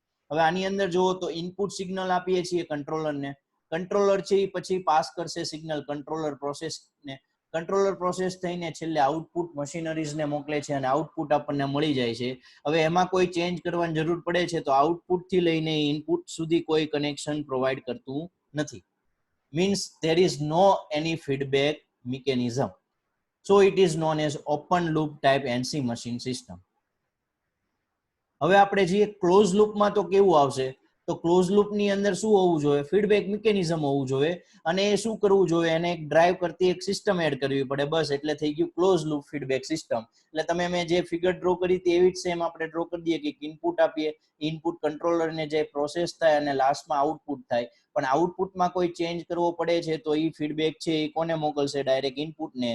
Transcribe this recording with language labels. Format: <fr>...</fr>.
<gu>હવે આની અંદર જુઓ તો ઇનપુટ સિગ્નલ આપીએ છીએ કંટ્રોલરને, કંટ્રોલર છે એ પછી પાસ કરશે સિગ્નલ કંટ્રોલર પ્રોસેસને, કંટ્રોલર પ્રોસેસ થઈને છેલ્લે આઉટપુટ મશીનરીઝને મોકલે છે અને આઉટપુટ આપણને મળી જાય છે. હવે એમાં કોઈ ચેન્જ કરવાની જરૂર પડે છે તો આઉટપુટ થી લઈને ઇનપુટ સુધી કોઈ કનેક્શન પ્રોવાઈડ કરતું નથી.</gu> <en>Means there is no any feedback mechanism. So it is known as open loop type NC machine system.</en> <gu>હવે આપણે જે ક્લોઝ લૂપમાં તો કેવું આવશે, તો ક્લોઝ લૂપ ની અંદર શું હોવું જોઈએ, ફીડબેક મિકેનિઝમ હોવું જોઈએ અને એ શું કરવું જોઈએ, એને એક ડ્રાઈવ કરતી એક સિસ્ટમ એડ કરવી પડે, બસ એટલે થઈ ગયું ક્લોઝ લૂપ ફીડબેક સિસ્ટમ. એટલે તમે મેં જે ફિગર ડ્રો કરી હતી એવી જ સેમ આપણે ડ્રો કરી દઈએ કે ઇનપુટ આપીએ, ઇનપુટ કંટ્રોલરને જે પ્રોસેસ થાય અને લાસ્ટમાં આઉટપુટ થાય, પણ આઉટપુટમાં કોઈ ચેન્જ કરવો પડે છે તો એ ફીડબેક છે એ કોને મોકલશે, ડાયરેક્ટ ઇનપુટને.</gu>